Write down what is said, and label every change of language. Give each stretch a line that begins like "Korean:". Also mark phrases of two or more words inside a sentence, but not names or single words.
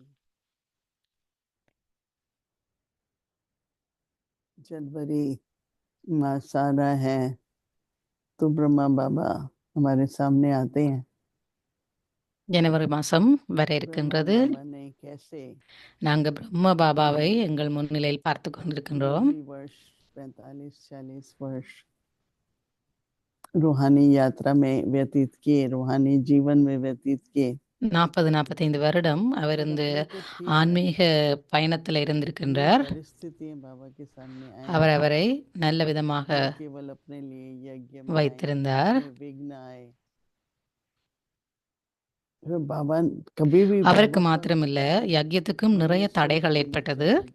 Hindi: जनवरी मास आ रहा है तो ब्रह्मा बाबा हमारे सामने आते हैं.
Tamil: ஜனவரி மாதம் வர இருக்கின்றது. நாங்க பிரம்ம பாபாவை எங்கள் முன்னிலையில் பார்த்து கொண்டிருக்கின்றோம்.
Hindi: रूहानी यात्रा में व्यतीत किए, रूहानी जीवन में व्यतीत किए.
Tamil: 40-45 வருடம் அவர் இந்த ஆன்மீக பயணத்தில் இருந்திருக்கின்றார். அவர் அவரை நல்ல விதமாக வைத்திருந்தார். அவருக்கு மாத்திரமில்ல, யஜ்யத்துக்கும் நிறைய தடைகள் ஏற்பட்டது.